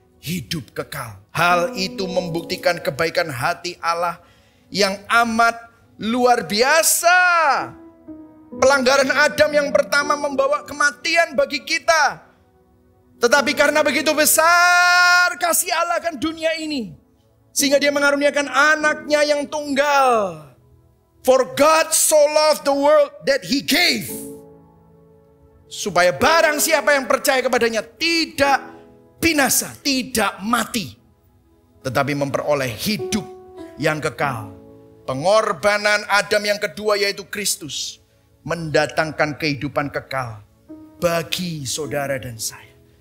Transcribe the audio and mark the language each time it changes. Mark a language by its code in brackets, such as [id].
[id] Hidup kekal. Hal itu membuktikan kebaikan hati Allah yang amat luar biasa. Pelanggaran Adam yang pertama membawa kematian bagi kita. Tetapi karena begitu besar kasih Allah akan dunia ini, sehingga dia mengaruniakan anaknya yang tunggal. [en] For God so loved the world that he gave. [id] Supaya barang siapa yang percaya kepadanya tidak binasa, tidak mati, tetapi memperoleh hidup yang kekal. Pengorbanan Adam yang kedua yaitu Kristus mendatangkan kehidupan kekal bagi saudara dan saya.